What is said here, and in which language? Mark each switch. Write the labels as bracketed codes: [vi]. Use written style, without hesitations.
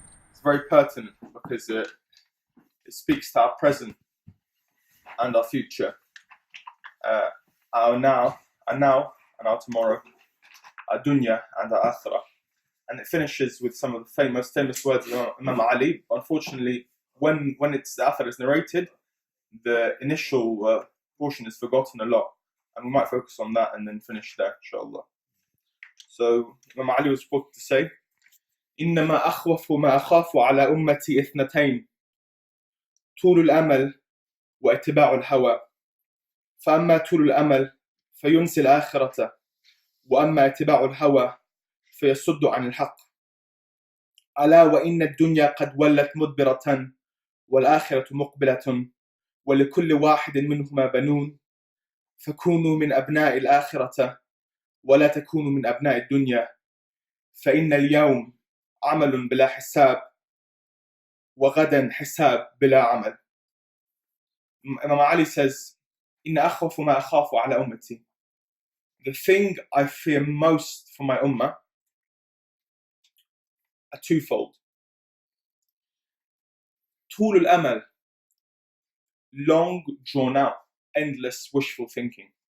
[en] It's very pertinent because it speaks to our present and our future, our now and our tomorrow, our dunya and our akhirah. And it finishes with some of the most famous words of Imam Ali. Unfortunately, when it's the akhirah is narrated, the initial portion is forgotten a lot, and we might focus on that and then finish there, inshallah. So Imam Ali was supposed to say, [ar] إنما أخوف ما أخاف على أمتي اثنتين طول الأمل واتباع الهوى فأما طول الأمل فينسي الآخرة وأما اتباع الهوى فيصد عن الحق ألا وإن الدنيا قد ولت مدبرة والآخرة مقبلة ولكل واحد منهما بنون فكونوا من أبناء الآخرة ولا تكونوا من أبناء الدنيا فإن اليوم عمل بلا حساب وغدا حساب بلا عمل. [en] Imam Ali says, [ar] إن أخوف ما أخاف على أمتي. [en] The thing I fear most for my ummah are twofold. [ar] طول الأمل, [en] long drawn out, endless wishful thinking.